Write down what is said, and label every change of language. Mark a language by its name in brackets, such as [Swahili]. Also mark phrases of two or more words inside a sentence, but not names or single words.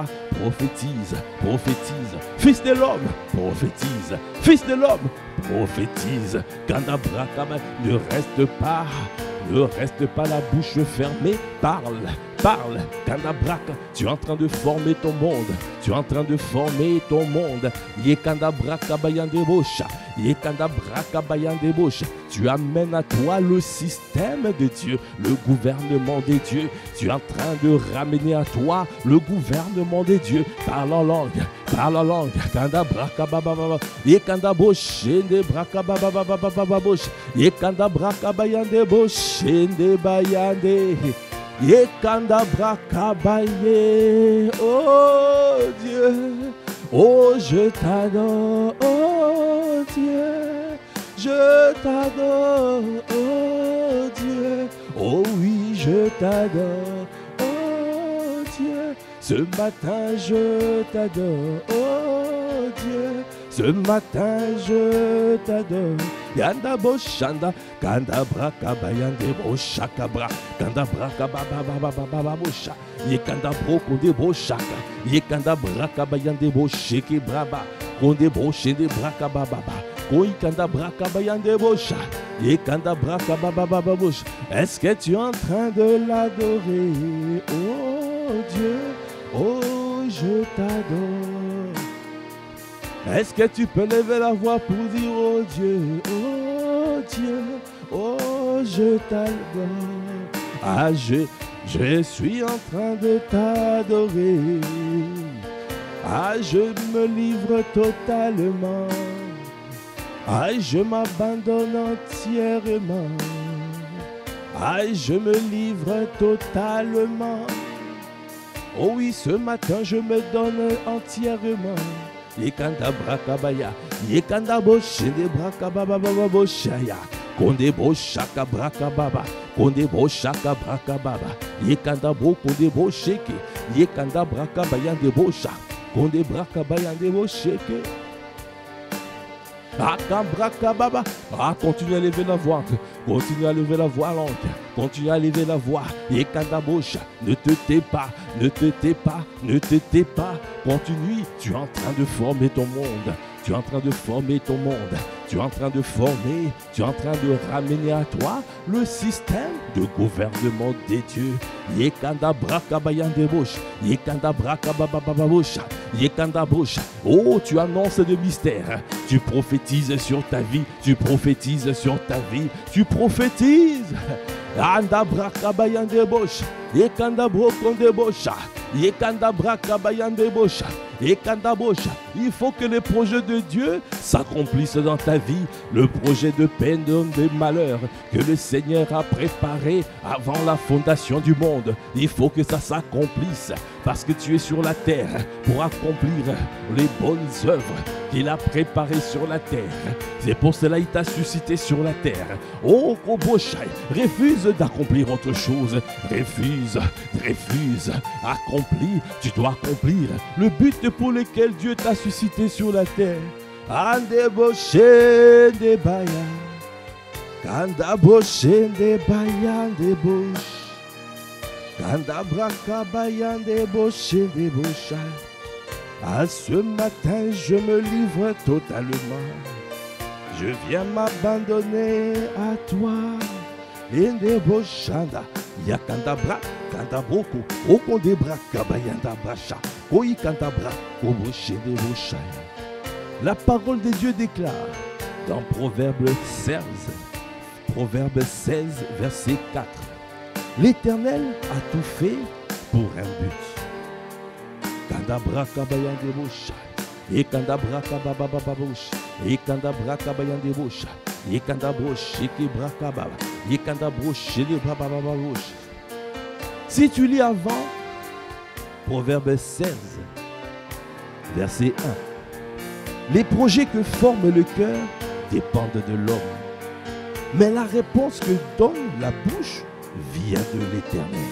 [French] Prophétise, prophétise. Fils de l'homme, prophétise. Fils de l'homme, prophétise. Kanda brakabaya, ne reste pas la bouche fermée. Parle, parle. Kandabraka, tu es en train de former ton monde. Tu es en train de former ton monde. Yekandabraka bayandebosha. Yekandabraka bayandebosha. Tu amènes à toi le système de Dieu, le gouvernement des dieux. Tu es en train de ramener à toi le gouvernement des dieux. Parle en langue. Parle en langue. Kandabraka bababa. Yekandaboshe de braka bababa. Yekandabraka bayandeboshe de bayande. Yekanda brakabaye, oh Dieu, oh je t'adore, oh Dieu, je t'adore, oh Dieu, oh oui je t'adore, oh Dieu, ce matin je t'adore, oh Dieu, ce matin je t'adore. Yanda boshanda, kanda braka bayande boshaka bra, kanda braka baba bosha, yekanda broko de boshaka, yekanda braka bayande bosheke braba, konde boshende braka baba, koi kanda braka bayande bosha, yekanda braka baba bosha. Est-ce que tu es en train de l'adorer? Oh Dieu, oh je t'adore. Est-ce que tu peux lever la voix pour dire oh Dieu, oh je t'adore. Je suis en train de t'adorer. Je me livre totalement. Je m'abandonne entièrement. Je me livre totalement. Oh oui, ce matin je me donne entièrement. Yekanda brakabaya, yekanda boshende brakababa boshaya, konde boshaka brakababa, konde boshaka brakababa, yekanda bo konde bosheke, yekanda brakabaya de bosha, konde brakabaya de bosheke. Continue à lever la voix. Continue à lever la voix langue. Continue à lever la voix. Yekanda bosha. Ne te tais pas. Ne te tais pas. Ne te tais pas. Continue. Tu es en train de former ton monde. Tu es en train de former ton monde. Tu es en train de former. Tu es en train de ramener à toi le système de gouvernement des dieux. Yekanda brakabayan de bouche. Yekanda brakababababosha. Yekanda bosha. Oh, tu annonces des mystères. Tu prophétises sur ta vie. Tu prophétises sur ta vie. Tu prophétises. Anda brakabayan de bosha. Yekanda brokon de bosha. Yekanda brakabayan de bosha. Et Kandabosha, il faut que les projets de Dieu s'accomplissent dans ta vie. Le projet de peine, de malheur que le Seigneur a préparé avant la fondation du monde. Il faut que ça s'accomplisse parce que tu es sur la terre pour accomplir les bonnes œuvres qu'il a préparées sur la terre. C'est pour cela qu'il t'a suscité sur la terre. Oh, Koboshai, refuse d'accomplir autre chose. Refuse. Accomplis, tu dois accomplir le but pour lequel Dieu t'a suscité sur la terre. Andeboshe de baya, Kandaboshe de baya de bosh, Kandabraka baya de bosh de bosha. À ce matin, je me livre totalement. Je viens m'abandonner à toi. Indeboshanda, Yakandabra, Kandabroko, Okondebra, Kabayanda Brasha, Koikandabra, Koboshe de bosha. La parole de Dieu déclare dans Proverbe 16, verset 4. L'Éternel a tout fait pour un but. Kandabra kabayande bosha, et kandabra kababababosha, et kandabra kabayande bosha, et kandabroche kebra kababa, et kandabroche le babababosha. Si tu lis avant Proverbe 16, verset 1. Les projets que forme le cœur dépendent de l'homme. Mais la réponse que donne la bouche vient de l'Éternel.